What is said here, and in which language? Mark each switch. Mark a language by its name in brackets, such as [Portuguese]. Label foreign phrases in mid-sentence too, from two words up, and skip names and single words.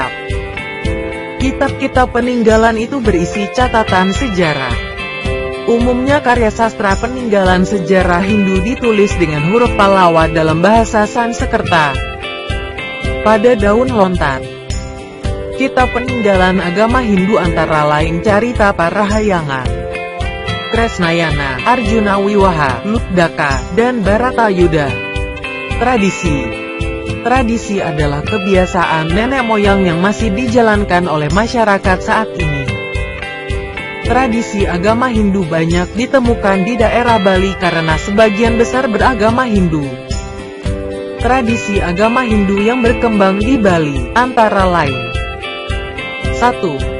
[Indonesian] Kitab-kitab peninggalan itu berisi catatan sejarah. Umumnya karya sastra peninggalan sejarah Hindu ditulis dengan huruf Pallawa dalam bahasa Sanskerta. Pada daun lontar. Kitab peninggalan agama Hindu antara lain Carita Parahayangan, Kresnayana, Arjuna Wiwaha, Luddaka, dan Baratayuda. Tradisi. Tradisi adalah kebiasaan nenek moyang yang masih dijalankan oleh masyarakat saat ini. Tradisi agama Hindu banyak ditemukan di daerah Bali karena sebagian besar beragama Hindu. Tradisi agama Hindu yang berkembang di Bali, antara lain 1.